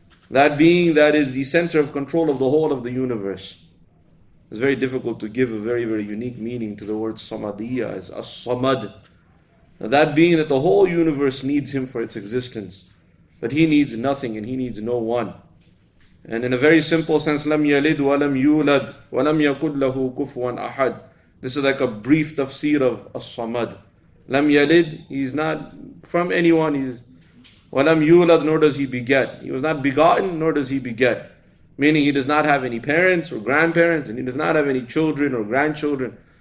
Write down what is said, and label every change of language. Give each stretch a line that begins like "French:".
English: That being that is the center of control of the whole of the universe. It's very difficult to give a very, very unique meaning to the word Samadiyya as As-Samad. That being that the whole universe needs Him for its existence. But He needs nothing and He needs no one. And in a very simple sense,
Arabic: لَمْ يَلِدْ وَلَمْ يُولَدْ وَلَمْ يَكُنْ لَهُ كُفُوًا أَحَدٌ.
English: This is like a brief tafseer of As-Samad. Lam yalid, He is not from anyone. He is walam yulad, nor does He beget. He was not begotten, nor does He beget. Meaning He does not have any parents or grandparents, and He does not have any children or grandchildren.